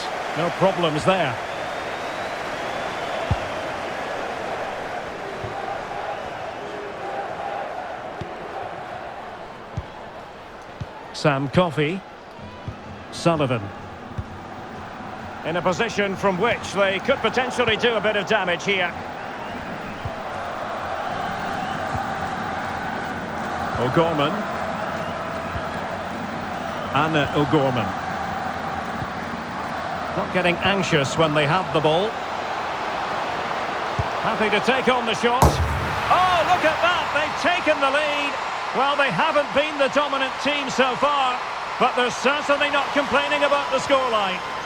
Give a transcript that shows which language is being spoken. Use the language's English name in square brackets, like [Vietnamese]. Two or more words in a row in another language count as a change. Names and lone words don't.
[English] No problems there. Sam Coffey. Sullivan. In a position from which they could potentially do a bit of damage here. O'Gorman. Anna O'Gorman. Not getting anxious when they have the ball. Happy to take on the shot. Oh, look at that! They've taken the lead. Well, they haven't been the dominant team so far, but they're certainly not complaining about the scoreline.